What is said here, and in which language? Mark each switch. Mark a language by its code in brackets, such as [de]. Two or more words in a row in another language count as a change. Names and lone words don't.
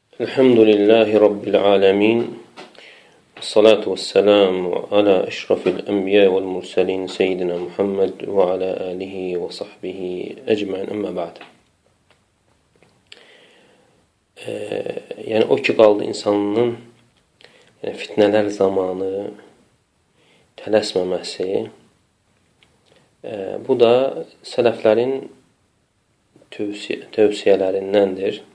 [ar] الحمد لله رب العالمين. الصلاة والسلام على أشرف الأنبياء والمرسلين سيدنا محمد وعلى آله وصحبه أجمعين أما بعد. [az] Yəni o ki qaldı insanın fitnələr zamanı tələsməməsi. Bu da sələflərin tövsiyələrindəndir.